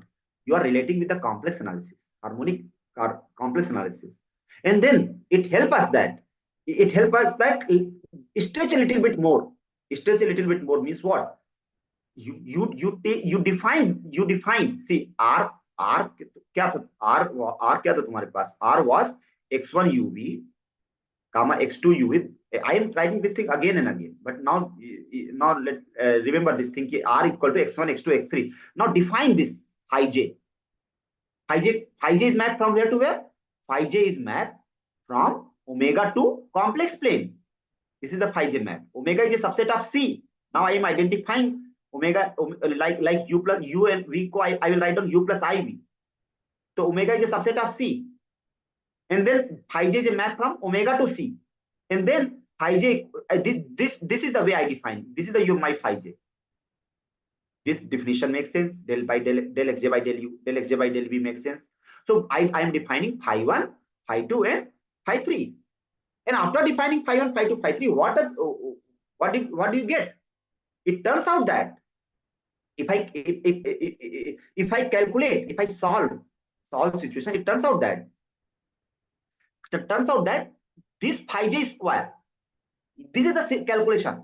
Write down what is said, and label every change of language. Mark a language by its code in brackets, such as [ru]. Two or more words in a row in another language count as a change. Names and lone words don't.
[en] You are relating with the complex analysis, harmonic or complex analysis, and then it helps us that stretch a little bit more. Stretch a little bit more means what? You define. See, [hi] R क्या था? R क्या था तुम्हारे पास? [en] R was x1 UV, comma x2 UV. I am writing this thing again and again, but now let remember this thing. R equal to x1, x2, x3. Now define this phi j. Phi j is mapped from where to where? Phi j is mapped from omega to complex plane. This is the phi j map. Omega is a subset of C. Now I am identifying omega like u plus u and v ko I will write down u plus iv. So omega is a subset of C, and then phi j is a map from omega to C, and then phi j. This is the way I define. This is the my phi j. This definition makes sense. Del xj by del u, del xj by del v makes sense. So I am defining phi 1, phi 2, and phi 3. And after defining phi 1, phi 2, phi 3, what do you get? It turns out that if I calculate, if I solve situation, it turns out that this phi j square, this is the calculation.